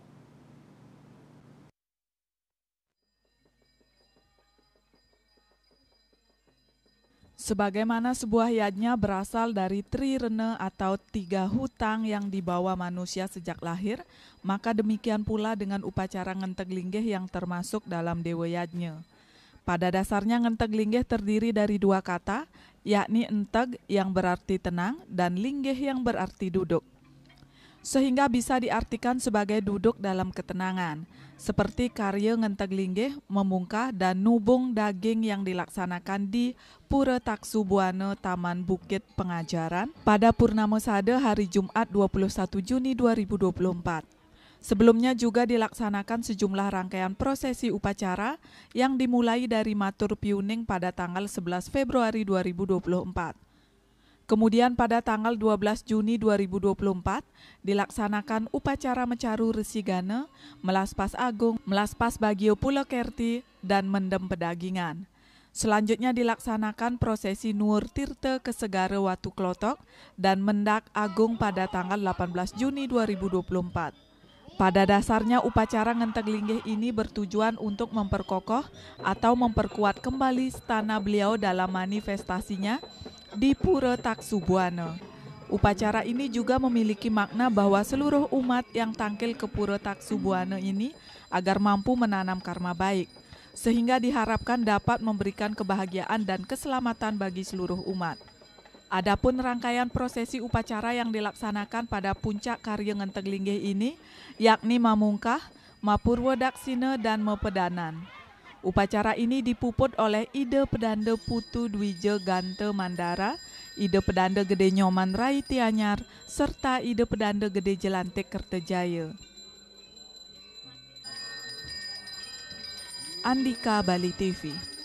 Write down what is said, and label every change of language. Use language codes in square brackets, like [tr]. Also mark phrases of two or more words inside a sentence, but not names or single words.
[id] Sebagaimana sebuah yajna berasal dari trirene atau 3 hutang yang dibawa manusia sejak lahir, maka demikian pula dengan upacara ngenteg linggih yang termasuk dalam dewa yajna. Pada dasarnya ngenteg linggih terdiri dari 2 kata, yakni enteg yang berarti tenang dan linggih yang berarti duduk. Sehingga bisa diartikan sebagai duduk dalam ketenangan, seperti karya ngenteg linggih, memungkah dan nubung daging yang dilaksanakan di Pura Taksubuana Taman Bukit Pengajaran pada Purnama Sada hari Jumat 21 Juni 2024. Sebelumnya juga dilaksanakan sejumlah rangkaian prosesi upacara yang dimulai dari Matur Piuning pada tanggal 11 Februari 2024. Kemudian pada tanggal 12 Juni 2024 dilaksanakan upacara Mecaru Resigana, Melaspas Agung, Melaspas Bagio Pulokerti, dan Mendem Pedagingan. Selanjutnya dilaksanakan prosesi Nuwur Tirta ke Segara Watu Klotok dan Mendak Agung pada tanggal 18 Juni 2024. Pada dasarnya upacara ngenteg linggih ini bertujuan untuk memperkokoh atau memperkuat kembali stana beliau dalam manifestasinya di Pura Taksubuana. Upacara ini juga memiliki makna bahwa seluruh umat yang tangkil ke Pura Taksubuana ini agar mampu menanam karma baik, sehingga diharapkan dapat memberikan kebahagiaan dan keselamatan bagi seluruh umat. Adapun rangkaian prosesi upacara yang dilaksanakan pada puncak karya ngenteg linggih ini, yakni Mamungkah, Mapurwodaksina, dan Mepedanan. Upacara ini dipuput oleh Ide Pedanda Putu Dwija Gante Mandara, Ide Pedanda Gede Nyoman Rai Tianyar, serta Ide Pedanda Gede Jelantik Kertajaya. Andika Bali TV.